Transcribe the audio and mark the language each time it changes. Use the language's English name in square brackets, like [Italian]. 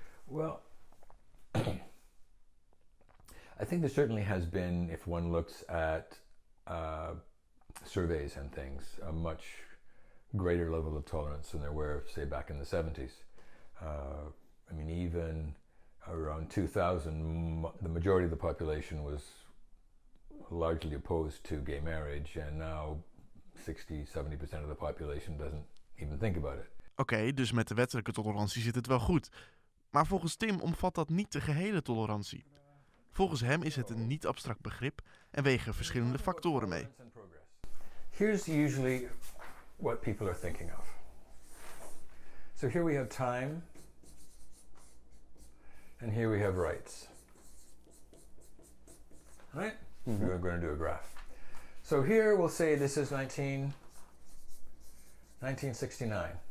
[English] Well, I think there certainly has been, if one looks at surveys and things, a much greater level of tolerance than there were, say, back in the 70s. Even around 2000, the majority of the population was largely opposed to gay marriage, and now 60-70% of the population doesn't even think about it. [Dutch] Oké, dus met de wettelijke tolerantie zit het wel goed. Maar volgens Tim omvat dat niet de gehele tolerantie. Volgens hem is het een niet abstract begrip en wegen verschillende factoren mee. [English] Here's usually what people are thinking of. So here we have time, and here we have rights. Right? We're going to do a graph. So here we'll say this is 1969.